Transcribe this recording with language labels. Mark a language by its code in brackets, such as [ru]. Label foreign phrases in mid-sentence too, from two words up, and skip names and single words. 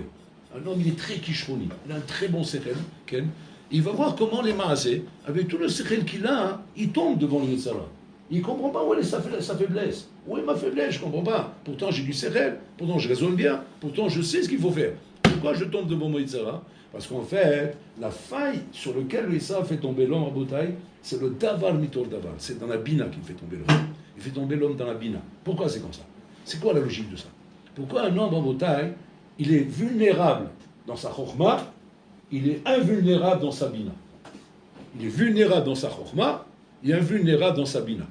[fr] Un homme, il est très kishroni, il a un très bon sechel, il va voir comment les maasés, avec tout le sechel qu'il a, il tombe devant le tzara. Il ne comprend pas où est sa faiblesse. Où est ma faiblesse? Je ne comprends pas. Pourtant, j'ai du sechel, pourtant, je raisonne bien, pourtant, je sais ce qu'il faut faire. Pourquoi je tombe devant mon Yitzhara? Parce qu'en fait, la faille sur laquelle le Yitzhara fait tomber l'homme à Botaï, c'est le [he] דבר מתוך דבר. [fr] C'est dans la bina qu'il fait tomber l'homme. Il fait tomber l'homme dans la bina. Pourquoi c'est comme ça? C'est quoi la logique de ça? Pourquoi un homme à Botaï, il est vulnérable dans sa chokhma, il est invulnérable dans sa bina? Il est vulnérable dans sa chokhma, il est invulnérable dans sa bina.